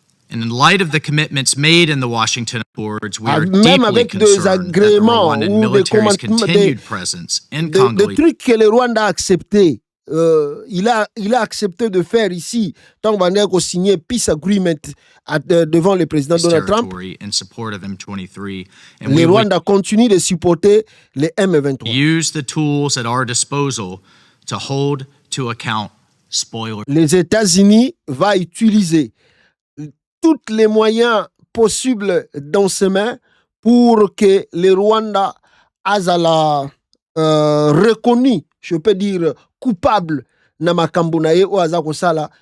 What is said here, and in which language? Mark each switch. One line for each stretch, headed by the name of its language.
English: And in light of the commitments made in the Washington Accords, we are
French: même
English: deeply concerned that the Rwandan military's continued presence in Congo.
French: Des trucs que le Rwanda a accepté. Il a accepté de faire ici, tant qu'on a signé
English: peace agreement
French: devant le président Donald Trump.
English: In support of M23,
French: and le Rwanda continue de supporter les M23.
English: Use the tools at our disposal to hold to account spoilers.
French: Les États-Unis vont utiliser tous les moyens possibles dans ses mains pour que le Rwanda
Lingala: azala
French: reconnu, je peux dire coupable
Lingala: na makambo na ye o azako sala.